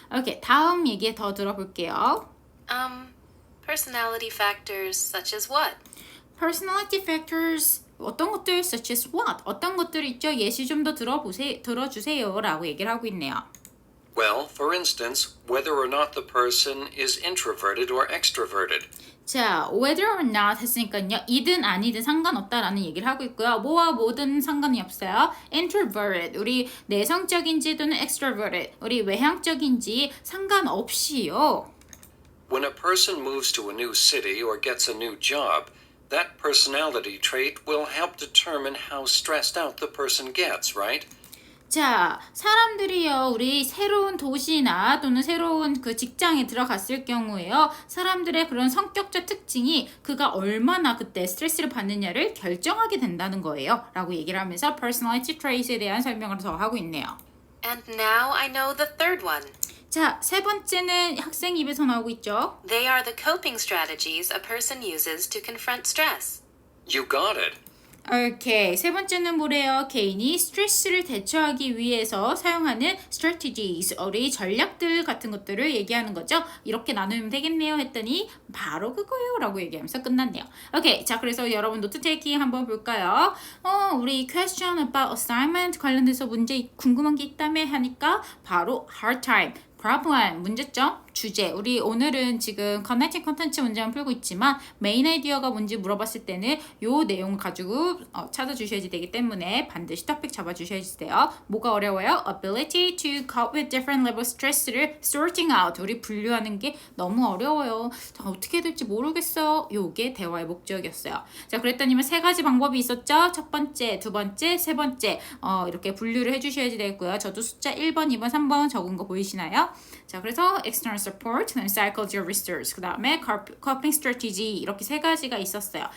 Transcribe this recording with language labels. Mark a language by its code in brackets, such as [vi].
[ko] 오케이, 다음 얘기 더 들어볼게요. [en] Personality factors such as what? personality factors [ko] 어떤 것들 [en] such as what? [ko] 어떤 것들 있죠? 예시 좀 더 들어주세요 라고 얘기를 하고 있네요. [en] Well, for instance, whether or not the person is introverted or extroverted. [ko] 자, [en] whether or not [ko] 했으니까요. 이든 아니든 상관없다라는 얘기를 하고 있고요. 뭐와 뭐든 상관이 없어요. introverted, 우리 내성적인지 또는 extroverted, 우리 외향적인지 상관없이요. [en] When a person moves to a new city or gets a new job, that personality trait will help determine how stressed out the person gets, right? [ko] 자, 사람들이요, 우리 새로운 도시나 또는 새로운 그 직장에 들어갔을 경우에요, 사람들의 그런 성격적 특징이 그가 얼마나 그때 스트레스를 받느냐를 결정하게 된다는 거예요. 라고 얘기를 하면서 personality trait에 대한 설명을 더 하고 있네요. [en] And now I know the third one. [ko] 자, 세 번째는 학생 입에서 나오고 있죠. [en] They are the coping strategies a person uses to confront stress. You got it. [ko] 오케이. 세 번째는 뭐래요? 개인이 스트레스를 대처하기 위해서 사용하는 strategies, 우리 전략들 같은 것들을 얘기하는 거죠. 이렇게 나누면 되겠네요 했더니 바로 그거예요 라고 얘기하면서 끝났네요. 오케이. 자, 그래서 여러분 노트 테이킹 한번 볼까요? 우리 [en] question about assignment [ko] 관련돼서 문제 궁금한 게 있다며 하니까 바로 hard time. problem, 문제점, 주제. 우리 오늘은 지금 connecting content 문제만 풀고 있지만 메인 아이디어가 뭔지 물어봤을 때는 요 내용 가지고 찾아주셔야지 되기 때문에 반드시 토픽 잡아주셔야지 돼요. 뭐가 어려워요? [en] ability to cope with different level stress [ko] 를 [en] sorting out. [ko] 우리 분류하는 게 너무 어려워요. 자, 어떻게 해야 될지 모르겠어. 요게 대화의 목적이었어요. 자, 그랬더니만 세 가지 방법이 있었죠. 첫 번째, 두 번째, 세 번째. 이렇게 분류를 해주셔야지 되고요. 저도 숫자 1번, 2번, 3번 적은 거 보이시나요? 자, 그래서 external support, psychology research, 그 다음에 coping strategy 이렇게 세 가지가 있었어요.